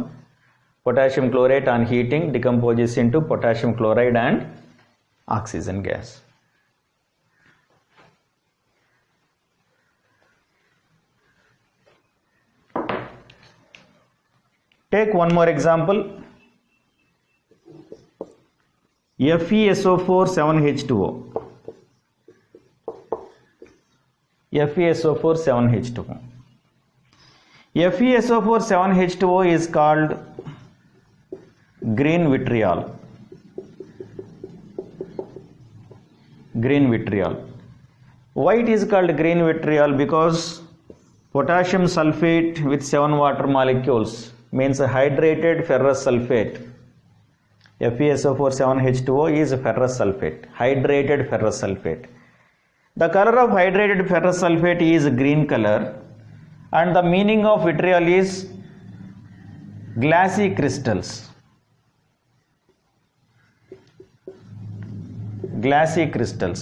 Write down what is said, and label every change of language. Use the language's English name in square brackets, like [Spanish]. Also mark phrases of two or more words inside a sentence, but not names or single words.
[English] Potassium chlorate on heating decomposes into potassium chloride and oxygen gas. Take one more example. FeSO4 7H2O. FeSO4 7H2O. FeSO4 7H2O is called green vitriol. Green vitriol. Why it is called green vitriol? Because potassium sulfate with 7 water molecules means a hydrated ferrous sulfate. FeSO4 7H2O is ferrous sulfate, hydrated ferrous sulfate. The color of hydrated ferrous sulfate is green color, and the meaning of vitriol is glassy crystals. Glassy crystals.